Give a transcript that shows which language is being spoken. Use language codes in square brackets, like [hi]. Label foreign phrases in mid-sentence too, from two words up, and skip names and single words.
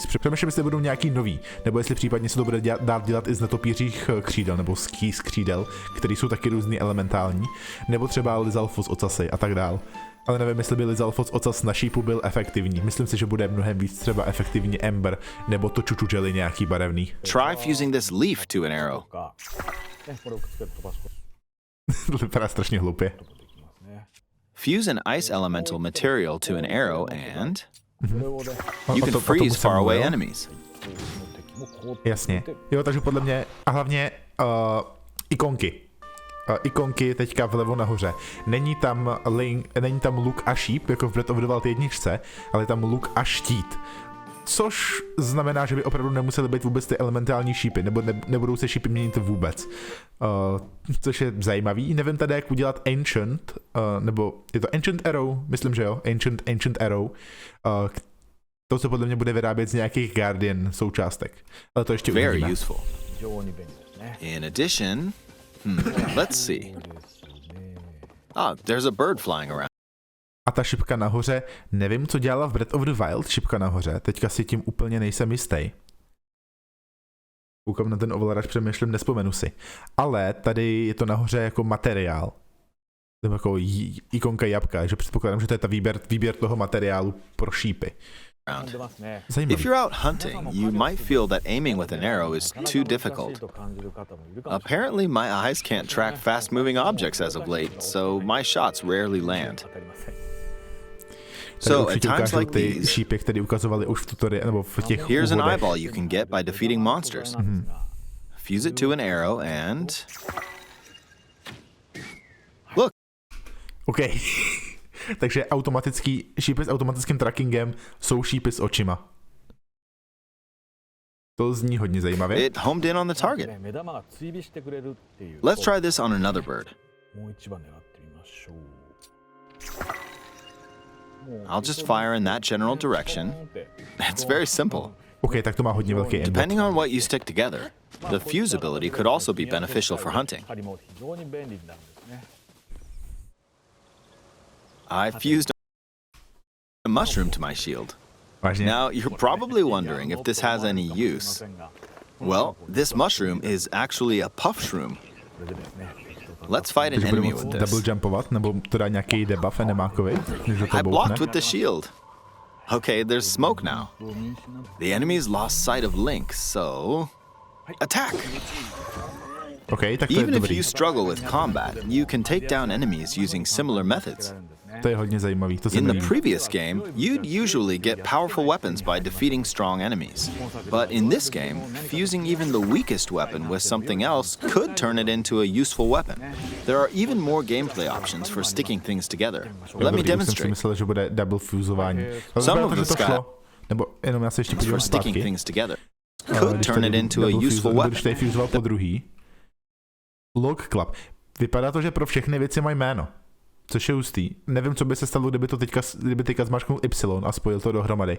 [cs] Přemýšlím, jestli budou nějaký nový, nebo jestli případně se to bude dát dělat i z netopířích křídel, nebo z křídel, které jsou taky různý elementální, nebo třeba Lizalfos ocasy a tak dál. Ale nevím, jestli by Lizalfos ocas na šípu byl efektivní. Myslím si, že bude mnohem víc třeba efektivní Ember, nebo to čuču jelly nějaký barevný. [en] Try fusing this leaf to an arrow. [cs] To vypadá strašně hloupě. [en] Fuse an ice elemental material to an arrow and you can freeze faraway enemies. [cs] Jasně. Jo, takže podle mě, a hlavně ikonky. Ikonky teďka vlevo nahoře. Není tam luk a šíp, jako v Breath of the Wild 1, ale je tam luk a štít. Což znamená, že by opravdu nemusely být vůbec ty elementální šípy, nebo nebudou se šípy měnit vůbec. Což je zajímavý. Nevím tady, jak udělat Ancient, nebo je to Ancient Arrow, myslím, že jo, Ancient Arrow. To se podle mě bude vyrábět z nějakých Guardian součástek. Ale to ještě uvidíme. [en] Very useful. In addition, let's see. There's a bird flying around. [cs] A ta šipka nahoře, nevím, co dělala v Breath of the Wild, šipka nahoře, teďka si tím úplně nejsem jistý. Koukám na ten ovladač, přemýšlím, nespomenu si. Ale tady je to nahoře jako materiál. Nebo jako ikonka jabka, že předpokládám, že to je ta výběr toho materiálu pro šípy. [en] If you're out hunting, you might feel that aiming with an arrow is too difficult. Apparently, my eyes can't track fast-moving objects as of late, so my shots rarely land. So at times like these, [cs] šípy, které ukazovali už v tutoriálu nebo v těch [en] here's an [cs] úvodech. [en] eyeball you can get by defeating monsters. Fuse it to an arrow and look. OK. [cs] Takže automatický šípy s automatickým trackingem jsou šípy s očima. To zní hodně zajímavě. [en] It homed in on the target. Let's try this on another bird. I'll just fire in that general direction. It's very simple. [cs] OK, tak to má hodně velký aimbot. [en] Depending on what you stick together, the fuse ability could also be beneficial for hunting. I fused a mushroom to my shield. [cs] Vážně? [en] Now, you're probably wondering if this has any use. Well, this mushroom is actually a puff shroom. Let's fight an enemy with this. [cs] Double jumpovat, nebo to dá nějaký debuff enemákovi? [en] I blocked with the shield. Okay, there's smoke now. The enemy's lost sight of Link, so attack! [cs] OK, tak to je [en] Even if [cs] dobrý. [en] you struggle with combat, you can take down enemies using similar methods. [cs] To je hodně zajímavý, to se [en] In [cs] mi [en] the [cs] líbí. [en] previous game, you'd usually get powerful weapons by defeating strong enemies. But in this game, fusing even the weakest weapon with something else could turn it into a useful weapon. There are even more gameplay options for sticking things together. Let me [cs] Dobrý, už jsem si [en] demonstrate. [cs] myslel, že bude double fuzování. [en] Some of [cs] Vypadá to, [en] the [cs] že to [en] sky- [cs] šlo. Nebo jenom já se ještě [en] For [cs] podívám [en] sticking [cs] zpátky. [en] things together could [cs] Když [en] turn [cs] tady [en] it into a [cs] double [en] useful [cs] fuse- [en] weapon. [cs] Když tady fuzoval po druhý. Log Club. Vypadá to, že pro všechny věci mají jméno. Což je hustý. Nevím, co by se stalo, kdyby teďka zmáčknul Y a spojil to dohromady.